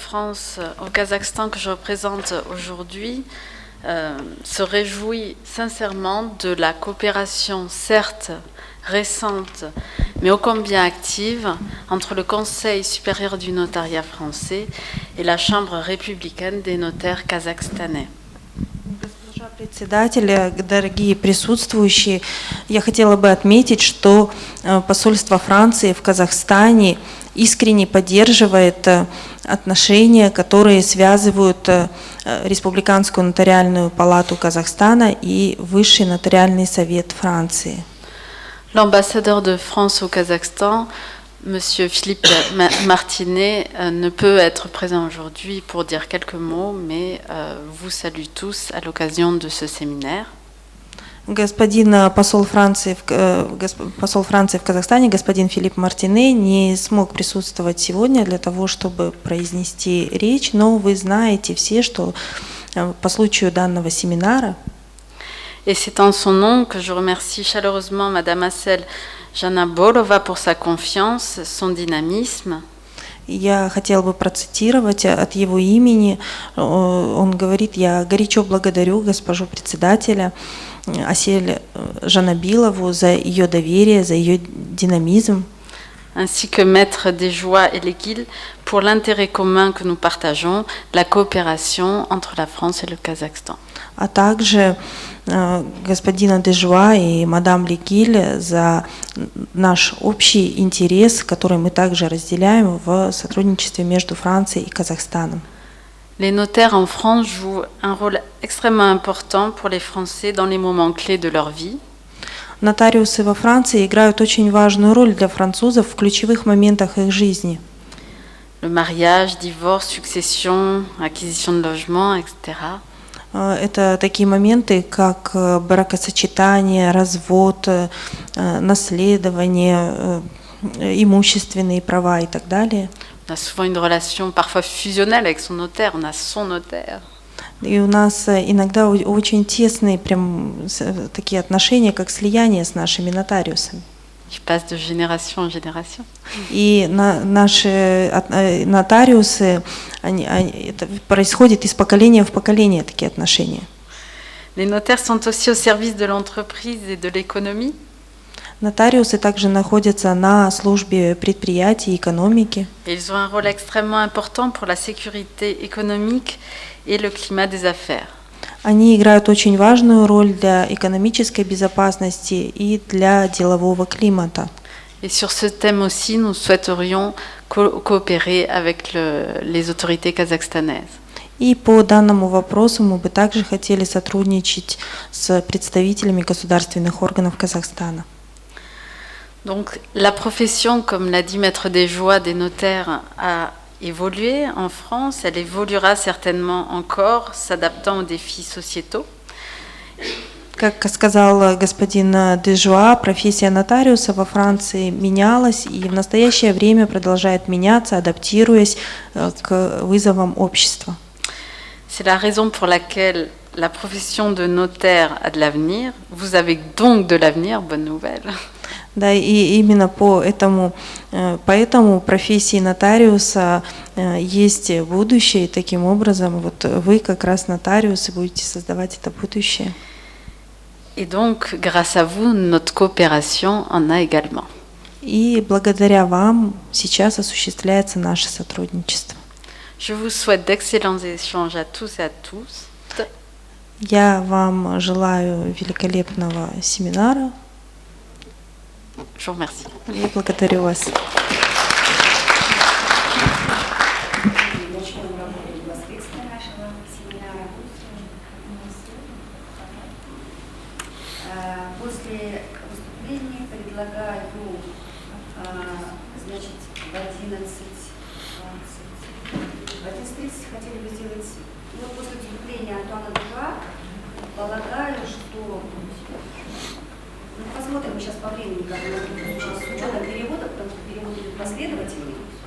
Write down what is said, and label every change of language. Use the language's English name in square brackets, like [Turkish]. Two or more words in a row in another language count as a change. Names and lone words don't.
[French] France au Kazakhstan que je représente aujourd'hui se réjouit sincèrement de la coopération, certes récente, mais ô combien active, entre le Conseil supérieur du notariat français et la Chambre républicaine des notaires kazakhstanais. [Russian] Госпожа председатель, дорогие присутствующие, я хотела бы отметить, что посольство Франции в Казахстане искренне поддерживает отношения, которые связывают Республиканскую нотариальную палату Казахстана и Высший нотариальный совет Франции. [French] L'ambassadeur de France au Kazakhstan, Monsieur Philippe Martinet, ne peut être présent aujourd'hui pour dire quelques mots, mais vous salue tous à l'occasion de ce séminaire. [Russian] Господин посол Франции в Казахстане, господин Филипп Мартине, не смог присутствовать сегодня для того, чтобы произнести речь, но вы знаете все, что по случаю данного семинара. [French] Et c'est en son nom que je remercie chaleureusement Madame Aselь Жанабилова pour sa confiance, son dynamisme. [Russian] Я хотела бы процитировать от его имени. Он говорит: «Я горячо благодарю госпожу председателя Асель Жанабилову за ее доверие, за ее динамизм». [French] ainsi que maître des joies et l'Éguil, pour l'intérêt commun que nous partageons, la coopération entre la France et le Kazakhstan. [Russian] А также господина Дежуа и мадам Легиль за наш общий интерес, который мы также разделяем в сотрудничестве между Францией и Казахстаном. [French] Les notaires en France jouent un rôle extrêmement important pour les Français dans les moments clés de leur vie. [Russian] Нотариусы во Франции играют очень важную роль для французов в ключевых моментах их жизни. [French] Le mariage, divorce, succession, acquisition de logement, etc. [Russian] Это такие моменты, как бракосочетание, развод, наследование, имущественные права и так далее. [French] On a souvent une relation parfois fusionnelle avec son notaire, on a son notaire. [Russian] И у нас иногда очень тесные прям такие отношения, как слияние с нашими нотариусами. [French] Qui passe de génération en génération. [Russian] И наши нотариусы, это происходит из поколения в поколение, такие отношения. [French] Les notaires sont aussi au service de l'entreprise et de l'économie. [Russian] Нотариусы также находятся на службе предприятий и экономики. [French] Et ils ont un rôle extrêmement important pour la sécurité économique et le climat des affaires. [Russian] Они играют очень важную роль для экономической безопасности и для делового климата. [French] Et sur ce thème aussi, nous souhaiterions coopérer avec les autorités kazakhstanaises. [Russian] И по данному вопросу мы бы также хотели сотрудничать с представителями государственных органов Казахстана. [French] Donc, la profession, comme l'a dit Maître des Joies des notaires, a évolué en France. Elle évoluera certainement encore, s'adaptant aux défis sociétaux. [Russian] Как сказал господин Дежуа, профессия нотариуса во Франции менялась и в настоящее время продолжает меняться, адаптируясь к вызовам общества. [French] C'est la raison pour laquelle la profession de notaire a de l'avenir. Vous avez donc de l'avenir, bonne nouvelle. [Russian] Да, и именно поэтому профессии нотариуса есть будущее, и таким образом вот вы как раз нотариусы будете создавать это будущее. [French] Et donc, grâce à vous, notre coopération en a également. [Russian] И благодаря вам сейчас осуществляется наше сотрудничество. [French] Je vous souhaite d'excellents échanges à tous et à tous. [Russian] Я вам желаю великолепного семинара. [French] Je vous remercie. [Russian] И благодарю вас. Начнем работу непосредственно нашего семинара. После выступления предлагаю, значит, в 11:30 хотели бы сделать, ну, после выступления Антуана Дежуа, полагаю, что, ну, посмотрим мы сейчас по времени, как мы будем с учетом перевода, потому что перевод идет последовательный.